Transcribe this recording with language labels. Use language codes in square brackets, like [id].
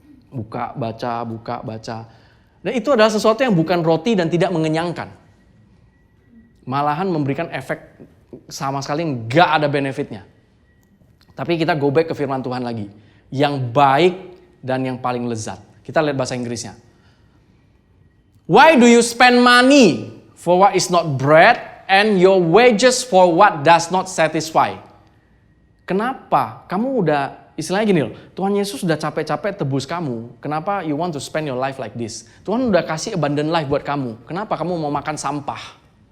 [id] Buka, baca. Dan itu adalah sesuatu yang bukan roti dan tidak mengenyangkan. Malahan memberikan efek sama sekali nggak ada benefitnya. Tapi kita [en] go back [id] ke firman Tuhan lagi. Yang baik dan yang paling lezat. Kita lihat bahasa Inggrisnya. [en] Why do you spend money for what is not bread and your wages for what does not satisfy? [id] Kenapa? Kamu udah, istilahnya gini loh, Tuhan Yesus udah capek-capek tebus kamu. Kenapa [en] you want to spend your life like this? [id] Tuhan udah kasih abundant life buat kamu. Kenapa kamu mau makan sampah?